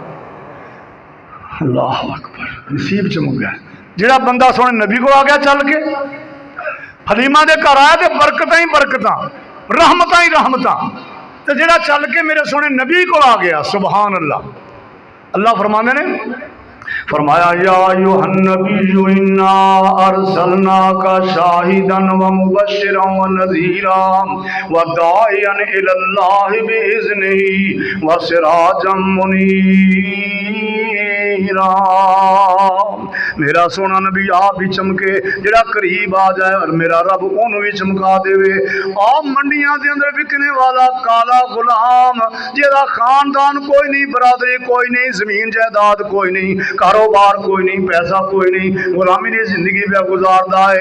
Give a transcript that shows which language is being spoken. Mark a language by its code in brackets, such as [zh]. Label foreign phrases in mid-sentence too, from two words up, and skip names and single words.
[ar] الله أكبر [pa] ਨਸੀਬ ਚਮਕ ਗਿਆ ਜਿਹੜਾ ਬੰਦਾ ਸੋਹਣੇ ਨਬੀ ਕੋ ਆ ਗਿਆ ਚੱਲ ਕੇ ਹਲੀਮਾ ਦੇ ਘਰ ਆਇਆ ਤੋ ਬਰਕਤਾਂ ਹੀ ਬਰਕਤਾਂ ਰਹਿਮਤਾਂ ਹੀ ਰਹਿਮਤਾਂ। ਤੋ ਜਿਹੜਾ ਚੱਲ ਕੇ ਮੇਰੇ ਸੋਹਣੇ ਨਬੀ ਕੋ ਆ ਗਿਆ [ar] سبحان الله. [pa] ਅੱਲਾਹ ਫ਼ਰਮਾਤੇ ਨੇ ਫ਼ਰਮਾਇਆ [ar] يا أيها النبي إنا أرسلناك شاهدا ومبشرا ونذيرا وداعيا إلى الله بإذنه وسراجا منيرا. [pa] ਮੇਰਾ ਸੋਹਣਾ ਨਬੀ ਆਪ ਭੀ ਚਮਕੇ ਜਿਹੜਾ ਕਰੀਬ ਆ ਜਾਏ ਔਰ ਮੇਰਾ ਰੱਬ ਓਨੂੰ ਭੀ ਚਮਕਾ ਦੇਵੇ। ਆਪ ਮੰਡੀਆਂ ਦੇ ਅੰਦਰ ਵਿਕਣ ਵਾਲਾ ਕਾਲਾ ਗ਼ੁਲਾਮ ਜਿਹਦਾ ਖ਼ਾਨਦਾਨ ਕੋਈ ਨਹੀਂ ਬਰਾਦਰੀ ਕੋਈ ਨਹੀਂ ਜ਼ਮੀਨ ਜਾਇਦਾਦ ਕੋਈ ਨਹੀਂ ਕਾਰੋਬਾਰ ਕੋਈ ਨਹੀਂ ਪੈਸਾ ਕੋਈ ਨਹੀਂ ਗ਼ੁਲਾਮੀ ਕੀ ਜ਼ਿੰਦਗੀ ਪੇ ਗੁਜ਼ਾਰਦਾ ਹੈ।